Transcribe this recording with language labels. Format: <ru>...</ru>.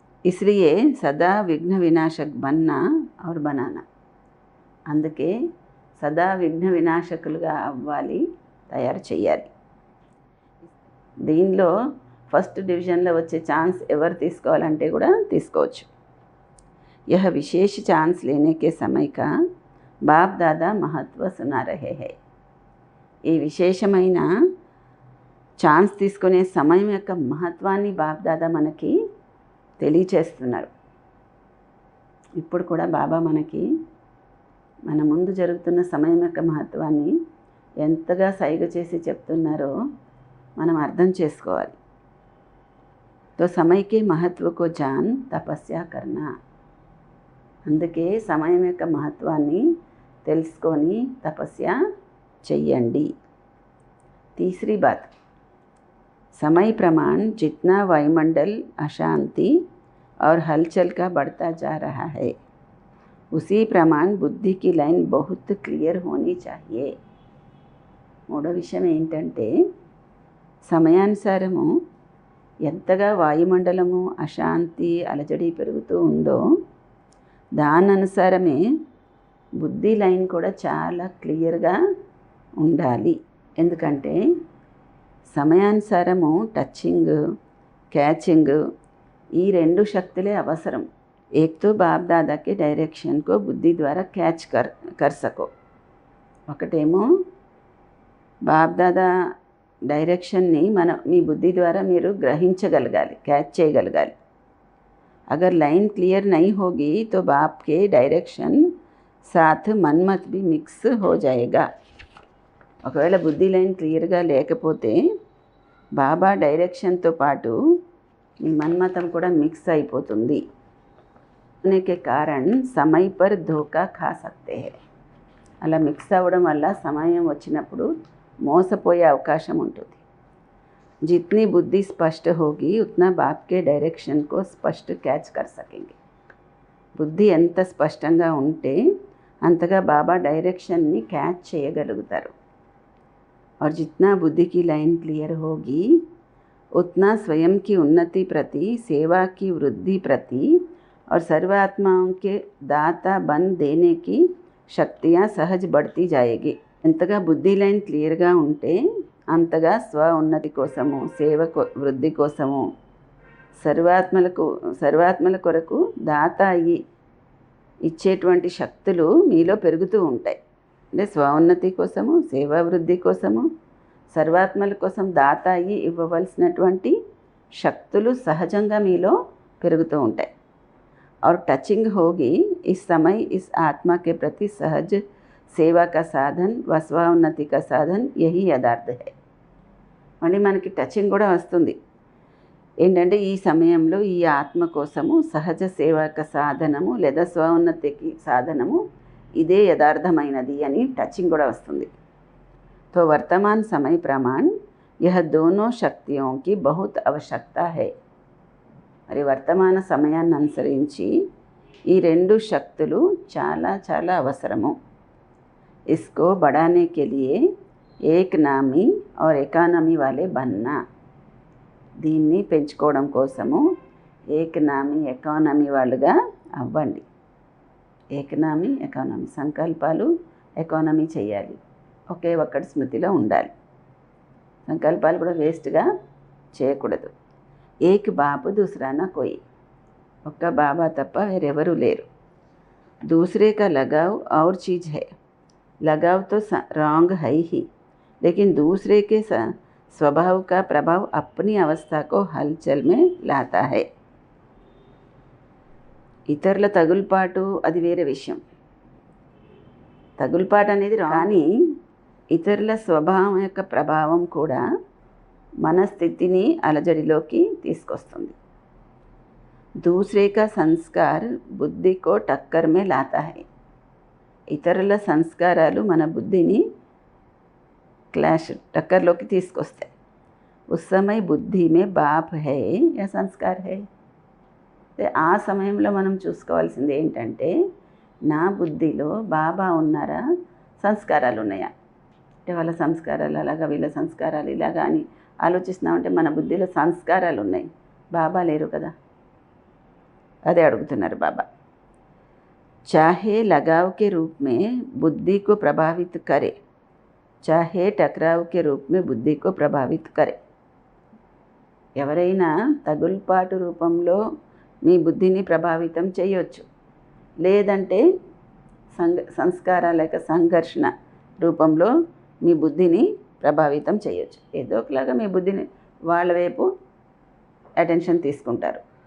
<hi>ఇస్లియే సదా విఘ్న వినాశక్ బన్నా और బనానా.</hi> <te>అందుకే సదా విఘ్న వినాశకులుగా అవ్వాలి, తయారు చేయాలి. దీనిలో ఫస్ట్ డివిజన్లో వచ్చే ఛాన్స్ ఎవరు తీసుకోవాలంటే కూడా తీసుకోవచ్చు.</te> <hi>यह विशेष चांस लेने के समय का बाप दादा महत्व सुना रहे हैं.</hi> <te>ఈ విశేషమైన ఛాన్స్ తీసుకునే సమయం యొక్క మహత్వాన్ని బాప్ దాదా మనకి తెలియచేస్తున్నారు. ఇప్పుడు కూడా బాబా మనకి మన ముందు జరుగుతున్న సమయం యొక్క మహత్వాన్ని ఎంతగా సైగ చేసి చెప్తున్నారో మనం అర్థం చేసుకోవాలి.</te> <hi>తో సమయకే మహత్వకో జాన్ తపస్య కర్నా.</hi> <te>అందుకే సమయం యొక్క మహత్వాన్ని తెలుసుకొని తపస్య చెయ్యండి.</te> <hi>तीसरी बात, समय प्रमाण जितना वायुमंडल अशांति और हलचल का बढ़ता जा रहा है, उसी प्रमाण बुद्धि की लाइन बहुत क्लियर होनी चाहिए.</hi> <te>మూడో విషయం ఏంటంటే, సమయానుసారము ఎంతగా వాయుమండలము అశాంతి అలజడి పెరుగుతూ ఉందో దాని అనుసారమే బుద్ధి లైన్ కూడా చాలా క్లియర్గా ఉండాలి. ఎందుకంటే సమయానుసారము టచింగ్, క్యాచింగ్, ఈ రెండు శక్తులే అవసరం.</te> <hi>एक तो बाप दादा के डायरेक्शन को बुद्धि द्वारा कैच कर सको.</hi> <te>ఒకటేమో బాప్ దాదా డైరెక్షన్ని మీ బుద్ధి ద్వారా మీరు గ్రహించగలగాలి, క్యాచ్ చేయగలగాలి.</te> <hi>अगर लाइन क्लियर नहीं होगी तो बाप के डायरेक्शन साथ मनमत भी मिक्स हो जाएगा.</hi> <te>ఒకవేళ బుద్ధి లైన్ క్లియర్గా లేకపోతే బాబా డైరెక్షన్తో పాటు మీ మన్మతం కూడా మిక్స్ అయిపోతుంది.</te> <hi>के कारण समय पर धोखा खा सकते हैं.</hi> <te>అలా మిక్స్ అవ్వడం వల్ల సమయం వచ్చినప్పుడు మోసపోయే అవకాశం ఉంటుంది.</te> <hi>जितनी बुद्धि स्पष्ट होगी उतना बाप के डायरेक्शन को स्पष्ट कैच कर सकेंगे.</hi> <te>బుద్ధి ఎంత స్పష్టంగా ఉంటే అంతగా బాబా డైరెక్షన్ని క్యాచ్ చేయగలుగుతారు.</te> <hi>और जितना बुद्धि की लाइन क्लियर होगी उतना स्वयं की उन्नति प्रति, सेवा की वृद्धि प्रति और सर्वात्माओं के दाता बन देने की शक्तियाँ सहज बढ़ती जाएगी.</hi> <te>ఎంతగా బుద్ధి లైన్ క్లియర్గా ఉంటే అంతగా స్వ ఉన్నతి కోసము, సేవ వృద్ధి కోసము, సర్వాత్మల కొరకు దాత అయ్యి ఇచ్చేటువంటి శక్తులు మీలో పెరుగుతూ ఉంటాయి. అంటే స్వోన్నతి కోసము, సేవా వృద్ధి కోసము, సర్వాత్మల కోసం దాత అయ్యి ఇవ్వవలసినటువంటి శక్తులు సహజంగా మీలో పెరుగుతూ ఉంటాయి.</te> <hi>और टचिंग होगी इस समय इस आत्मा के प्रति सहज सेवा का साधन व స్వోన్నతి का साधन यही यथार्थ है.</hi> <te>మళ్ళీ మనకి టచింగ్ కూడా వస్తుంది. ఏంటంటే ఈ సమయంలో ఈ ఆత్మ కోసము సహజ సేవక సాధనము లేదా స్వోన్నతికి సాధనము ఇదే యథార్థమైనది అని టచింగ్ కూడా వస్తుంది.</te> <hi>तो वर्तमान समय प्रमाण यह दोनों शक्तियों की बहुत आवश्यकता है.</hi> <te>మరి వర్తమాన సమయాన్ని అనుసరించి ఈ రెండు శక్తులు చాలా చాలా అవసరము.</te> <hi>इसको बढ़ाने के लिए एक नामी और ఎకానమీ వాలే బన్నా.</hi> <te>దీన్ని పెంచుకోవడం కోసము ఏకనామీ ఎకానమీ వాళ్ళుగా అవ్వండి. ఏకనామీ ఎకానమీ సంకల్పాలు ఎకానమీ చేయాలి. ఒకే ఒక్కటి స్మృతిలో ఉండాలి. సంకల్పాలు కూడా వేస్ట్గా చేయకూడదు.</te> <hi>ఏక్ బాబు దూసరా నా కోయి.</hi> <te>ఒక్క బాబా తప్ప వేరెవరూ లేరు.</te> <hi>दूसरे का लगाव और चीज़ है. लगाव तो रॉन्ग है ही, लेकिन दूसरे के स्वभाव का प्रभाव अपनी अवस्था को हलचल में लाता है.</hi> <te>ఇతరుల తగులుపాటు అది వేరే విషయం. తగులుపాటు అనేది కానీ ఇతరుల స్వభావం యొక్క ప్రభావం కూడా మన స్థితిని అలజడిలోకి తీసుకొస్తుంది.</te> <hi>दूसरे का संस्कार बुद्धि को टक्कर में लाता है.</hi> <te>ఇతరుల సంస్కారాలు మన బుద్ధిని టక్కర్లోకి తీసుకొస్తాయి.</te> <hi>उस समय बुद्धि में बाप है या संस्कार है.</hi> <te>ఆ సమయంలో మనం చూసుకోవాల్సింది ఏంటంటే నా బుద్ధిలో బాబా ఉన్నారా, సంస్కారాలు ఉన్నాయా. అంటే వాళ్ళ సంస్కారాలు అలాగా, వీళ్ళ సంస్కారాలు ఇలాగా అని ఆలోచిస్తున్నామంటే మన బుద్ధిలో సంస్కారాలు ఉన్నాయి, బాబా లేరు కదా. అదే అడుగుతున్నారు బాబా.</te> <hi>चाहे लगाव के रूप में बुद्धि को प्रभावित करे, चाहे टकराव के रूप में बुद्धि को प्रभावित करे.</hi> <te>ఎవరైనా తగుల్పాటు రూపంలో మీ బుద్ధిని ప్రభావితం చేయొచ్చు, లేదంటే సంస్కారాల యొక్క సంఘర్షణ రూపంలో మీ బుద్ధిని ప్రభావితం చేయొచ్చు. ఏదో ఒకలాగా మీ బుద్ధిని వాళ్ళ వైపు అటెన్షన్ తీసుకుంటారు.</te>